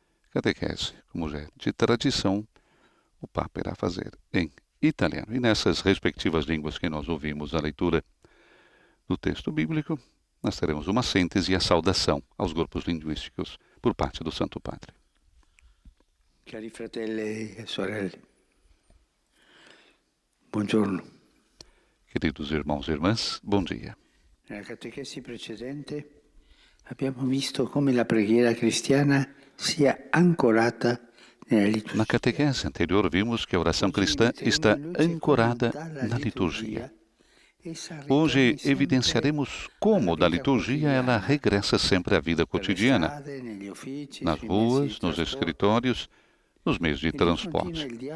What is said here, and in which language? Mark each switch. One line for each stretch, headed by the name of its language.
Portuguese: Catequese, como já é de tradição, o Papa irá fazer em italiano. E nessas respectivas línguas que nós ouvimos a leitura do texto bíblico, nós teremos uma síntese e a saudação aos grupos linguísticos por parte do Santo Padre.
Italian: Cari fratelli e sorelle, buongiorno.
Portuguese: Queridos irmãos e irmãs, bom dia.
Italian: Nella catechesi precedente abbiamo visto come la preghiera cristiana sia ancorata nella liturgia.
Portuguese: Na catequese anterior vimos que a oração cristã está ancorada na liturgia. Hoje evidenciaremos como da liturgia ela regressa sempre à vida cotidiana, nas ruas, nos escritórios, nos meios de transporte.